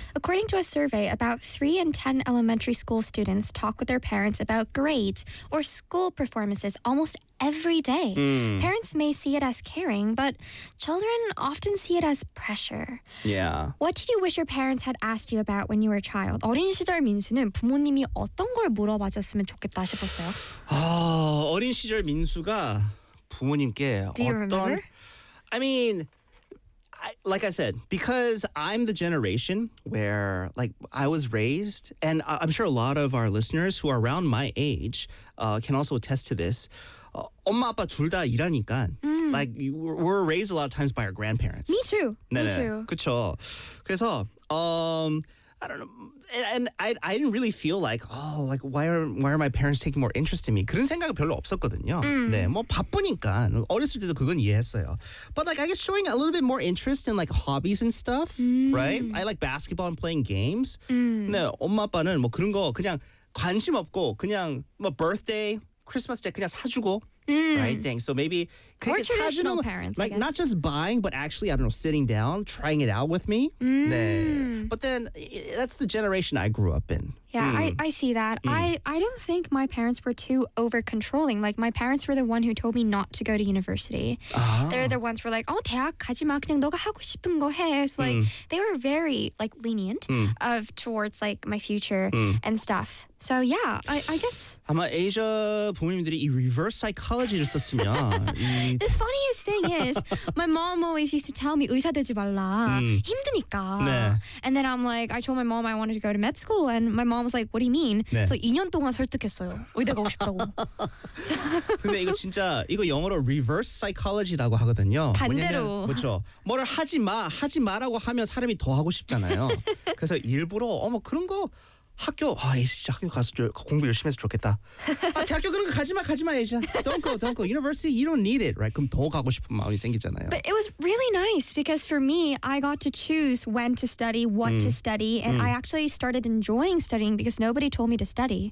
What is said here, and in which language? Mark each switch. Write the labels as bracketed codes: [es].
[en] According to a survey, about 3 in 10 elementary school students talk with their parents about grades or school performances almost every day. Parents may see it as caring, but children often see it as pressure. Yeah. What did you wish your parents had asked you about when you were a child? [ko] 어린 시절 민수는 부모님이 어떤 걸 물어봐줬으면 좋겠다 싶었어요. 어린 시절 민수가 부모님께 어떤 [en] remember? I mean, like I said, because I'm the generation where, like, I was raised, and I'm sure a lot of our listeners who are around my age can also attest to this. [ko] 엄마 아빠 둘 다 일하니까 [en] like we're raised a lot of times by our grandparents. Me too. [ko] 네네. [en] Me too. [ko] 그쵸. 그래서 [en] I don't know. And I didn't really feel like, oh, like, why are my parents taking more interest in me? [ko] 그런 생각은 별로 없었거든요. 네, 뭐 바쁘니까. 어렸을 때도 그건 이해했어요. [en] But, like, I guess showing a little bit more interest in, like, hobbies and stuff, right? I like basketball and playing games. [ko] 네, 엄마, 아빠는 뭐 그런 거 그냥 관심 없고 그냥 뭐 birthday, Christmas day 그냥 사주고. [en] Right, thanks. So maybe more traditional parents, like, I guess. Not just buying, but actually, I don't know, sitting down, trying it out with me. Mm. [ko] 네. [en] But then that's the generation I grew up in. Yeah, I see that. I don't think my parents were too over-controlling. Like, my parents were the one who told me not to go to university. They're the ones who were like, oh, [ko] 대학 가지 마, 그냥 너가 하고 싶은 거 해. [en] So, like, they were very, like, lenient towards, like, my future and stuff. So, yeah, I guess. [ko] 아마 아시아 부모님들이 이 reverse psychology를 썼으면. [en] The funniest thing is, my mom always used to tell me, [ko] 의사 되지 말라, 힘드니까. 네. [en] And then I'm like, I told my mom I wanted to go to med school, and my mom was like, what do you mean? [ko] 네. So 2년 동안 설득했어요. 의대 가고 싶다고. 근데 이거 진짜, 이거 영어로 reverse psychology라고 하거든요. 반대로. 왜냐면, 그렇죠. 뭐를 하지 마, 하지 마라고 하면 사람이 더 하고 싶잖아요. 그래서 일부러, 어머 그런 거 학교, 아 진짜 학교 가서 공부 열심히 해서 좋겠다. 아 대학교 그런 거 가지 마 이제. [en] Don't go. University, you don't need it, right? [ko] 그럼 더 가고 싶은 마음이 생기잖아요. [en] But it was really nice because for me, I got to choose when to study, what to study, and I actually started enjoying studying because nobody told me to study.